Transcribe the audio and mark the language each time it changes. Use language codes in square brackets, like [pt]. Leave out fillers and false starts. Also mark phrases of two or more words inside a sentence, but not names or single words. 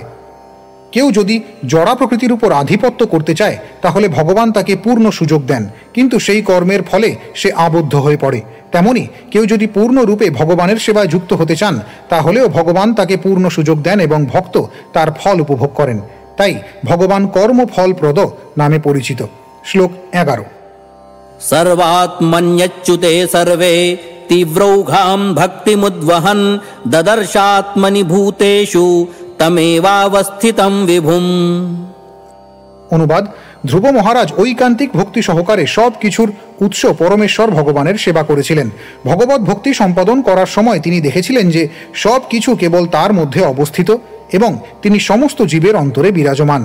[bn] কেউ যদি জড়া প্রকৃতির উপর আধিপত্য করতে চায় তাহলে ভগবান তাকে পূর্ণ সুযোগ দেন, কিন্তু সেই কর্মের ফলে সে আবদ্ধ হয়ে পড়ে। তেমনি কেউ যদি পূর্ণরূপে ভগবানের সেবায় যুক্ত হতে চান তাহলেও ভগবান তাকে পূর্ণ সুযোগ দেন এবং ভক্ত তার ফল উপভোগ করেন। তাই ভগবান কর্মফলপ্রদ নামে পরিচিত। শ্লোক 11। [sa] सर्वात्मन्यच्युते सर्वे तीव्रौघां भक्तिमुद्वहन् ददर्शात्मनि भूतेषु तमेवावस्थितं विभुम्। [bn] অনুবাদ: ধ্রুব মহারাজ ঐকান্তিক ভক্তি সহকারে সব কিছুর উৎস পরমেশ্বর ভগবানের সেবা করেছিলেন। ভগবত ভক্তি সম্পাদন করার সময় তিনি দেখেছিলেন যে সব কিছু কেবল তার মধ্যে অবস্থিত এবং তিনি সমস্ত জীবের অন্তরে বিরাজমান।